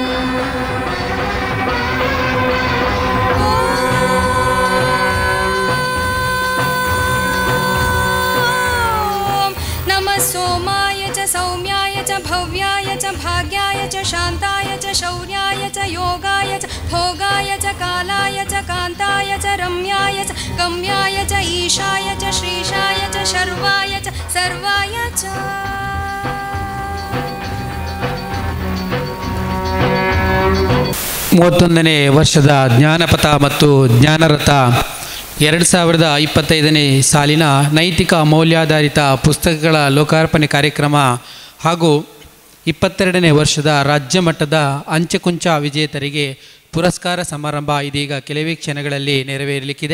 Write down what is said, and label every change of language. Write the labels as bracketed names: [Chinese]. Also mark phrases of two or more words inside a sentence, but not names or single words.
[Sanskrit] सोमाय च सौम्याय च भव्याय च भाग्याय च शान्ताय च शौर्याय च योगाय च भोगाय च कालाय च कान्ताय च रम्याय च गम्याय च ईशाय च श्रीशाय च शर्वाय च सर्वाय च [Kannada] ಮೂವತ್ತೊಂದನೇ ವರ್ಷದ ಜ್ಞಾನಪಥ ಮತ್ತು ಜ್ಞಾನರಥ 2025ನೇ ಸಾಲಿನ ನೈತಿಕ ಮೌಲ್ಯಾಧಾರಿತ ಪುಸ್ತಕಗಳ ಲೋಕಾರ್ಪಣೆ ಕಾರ್ಯಕ್ರಮ ಹಾಗೂ 22ನೇ ವರ್ಷದ ರಾಜ್ಯ ಮಟ್ಟದ ಅಂಚೆಕುಂಚ ವಿಜೇತರಿಗೆ ಪುರಸ್ಕಾರ ಸಮಾರಂಭ ಇದೀಗ ಕೆಲವೇ ಕ್ಷಣಗಳಲ್ಲಿ ನೆರವೇರಲಿಕ್ಕಿದೆ.